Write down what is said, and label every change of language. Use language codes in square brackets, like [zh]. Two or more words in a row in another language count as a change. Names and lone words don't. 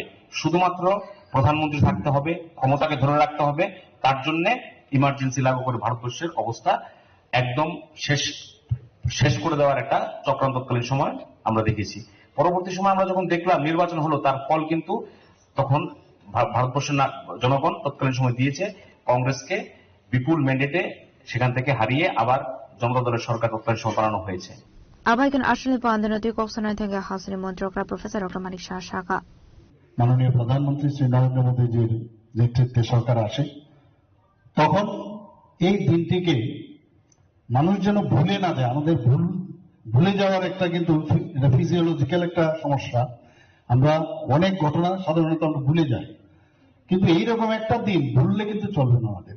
[bn] শুধুমাত্র প্রধানমন্ত্রী থাকতে হবে, ক্ষমতাকে ধরে রাখতে হবে, তার জন্য ইমার্জেন্সি লাগু করে ভারতবর্ষের অবস্থা একদম শেষ করে দেওয়ার একটা চক্রান্ত তৎকালীন সময় আমরা দেখেছি। পরবর্তী সময় আমরা যখন দেখলাম নির্বাচন হলো, তার ফল কিন্তু তখন ভারতবর্ষের জনগণ তৎকালীন সময় দিয়েছে কংগ্রেসকে বিপুল ম্যান্ডেটে, সেখান থেকে হারিয়ে আবার জনতা দলের সরকার তৎকালীন সময় বানানো হয়েছে। [trp] Abaikan Ashwini Pandanathi Koksana Thanga Hasini Montrokra Professor Dr. Manik Shah Shaka. [bn] মাননীয় প্রধানমন্ত্রী শ্রী নরেন্দ্র মোদীজির নেতৃত্বে সরকার আসে, তখন এই দিনটিকে মানুষ যেন ভুলে না যায়। আমাদের ভুলে যাওয়ার একটা কিন্তু এটা ফিজিওলজিক্যাল একটা সমস্যা। আমরা অনেক ঘটনা সাধারণত আমরা ভুলে যাই, কিন্তু এইরকম একটা দিন ভুললে কিন্তু চলবে না আমাদের।